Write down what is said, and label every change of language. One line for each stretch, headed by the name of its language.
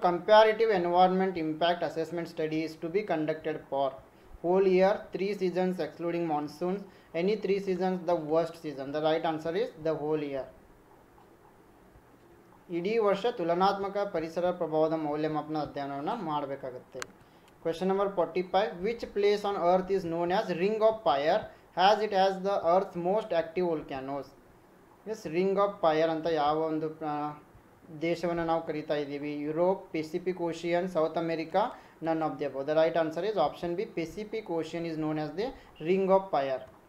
English: Comparative environment impact assessment study is to be conducted for whole year, 3 seasons excluding monsoons, any 3 seasons the worst season. The right answer is the whole year.
Kannada: ಇಡೀ ವರ್ಷ ತುಲನಾತ್ಮಕ ಪರಿಸರ ಪ್ರಭಾವದ ಮೌಲ್ಯಮಾಪನ ಅಧ್ಯಯನವನ್ನು ಮಾಡಬೇಕಾಗುತ್ತೆ.
English: Question number 45. Which place on earth is known as ring of fire has it has the earth most active volcanoes?
Kannada: S, ring of fire ಅಂತ ಯಾವ ಒಂದು ದೇಶವನ್ನು ನಾವು ಕರಿತಾ ಇದ್ದೀವಿ?
English: Europe, Pacific Ocean, South America, none of the above. The right answer is option B, Pacific Ocean is known as the ring of fire.